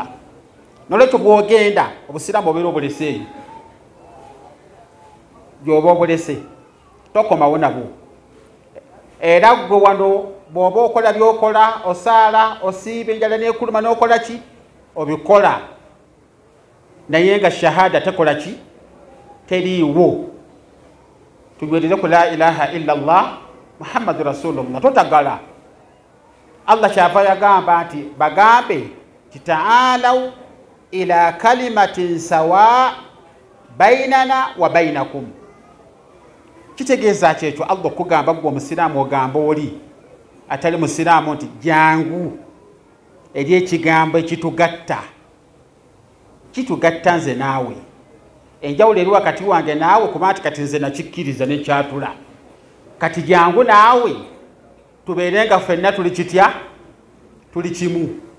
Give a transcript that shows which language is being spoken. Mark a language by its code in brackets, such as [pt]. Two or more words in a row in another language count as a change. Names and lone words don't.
[lg] Nolwekyo bw'ogenda obusiraamu obeera obulese, gy'oba obulese tokomawo nabwo. Era gwe wano bw'oba okola by'okola, osaala, osiiba, enjala n'ekuluma n'okola ki obikola, naye nga shahada tekola ki teriiwo. [ar] Tunywerere ku لا إله إلا الله محمد رسول الله, totagala. [lg] Allah kyava yagamba nti bagambe kitaalaw [ar] إلى كلمة سواء بيننا وبينكم. [lg] Kitegeeza kyekyo Allah okugamba gwe omusiraamu ogamba oli atali musiraamu nti jangu eri ekigambo ekitugatta nze naawe. Enjawulo eri wakati wange naawe kuba nti kati nze nakikkiriza nekyatula, kati jangu naawe tubeere nga ffenna tuli kitya tuli kimu.